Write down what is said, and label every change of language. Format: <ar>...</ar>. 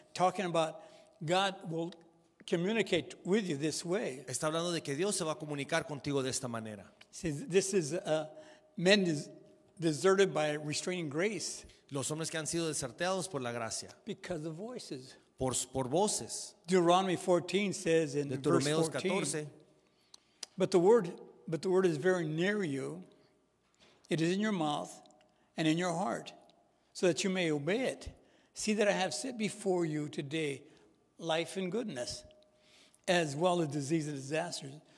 <en>Talking about God will communicate with you this way.</en> <es>Está hablando de que Dios se va a comunicar contigo de esta manera.</es> <en>See, this is men deserted by restraining grace</en> <es>Los hombres que han sido desertados por la gracia,</es> <en>because of voices.</en> <es>por voces.</es> <en>Deuteronomy 14 says in verse</en> <es>Deuteronomios</es> <en>14,</en> <es>14,</es> <en>but the word is very near you. It is in your mouth and in your heart, so that you may obey it. See that I have set before you today life and goodness, as well as disease and disasters.</en>